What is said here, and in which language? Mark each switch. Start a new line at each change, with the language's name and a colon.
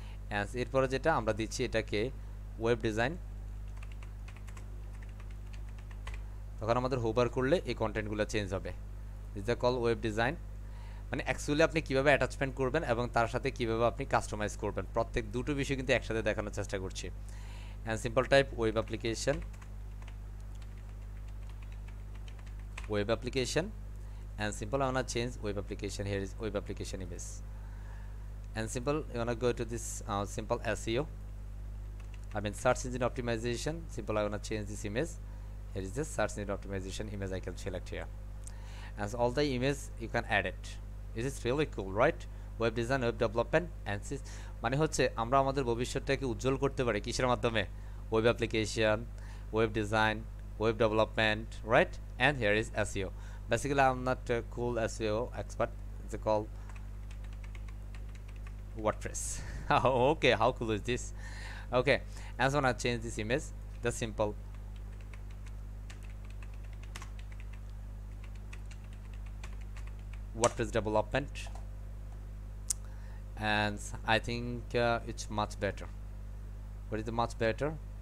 Bangla: And এরপরে যেটা আমরা দিচ্ছি এটাকে ওয়েব ডিজাইন, তখন আমাদের হোভার করলে এই কন্টেন্টগুলো চেঞ্জ হবে।
English: is call web design,
Bangla: মানে অ্যাকচুয়ালি আপনি কীভাবে অ্যাটাচমেন্ট করবেন এবং তার সাথে কীভাবে আপনি কাস্টমাইজ করবেন, প্রত্যেক দুটো বিষয় কিন্তু একসাথে দেখানোর চেষ্টা করছি।
English: And simple type web application, web application, and simple I wanna change web application. Here is web application image, and simple you wanna go to this simple SEO, I mean search engine optimization. Simple I wanna change this image. Here is the search engine optimization image I can select here, and so all the image you can add it. This is really cool, right? Web design, web development, and
Bangla: মানে হচ্ছে আমরা আমাদের ভবিষ্যৎটাকে উজ্জ্বল করতে পারি কিসের মাধ্যমে?
English: Web application, web design, web development, right? And here is SEO. Basically I'm not a cool SEO expert, it's called WordPress. Okay, how cool is this? Okay, and so when I change this image, the simple WordPress development, and I think it's much better. What is the much better?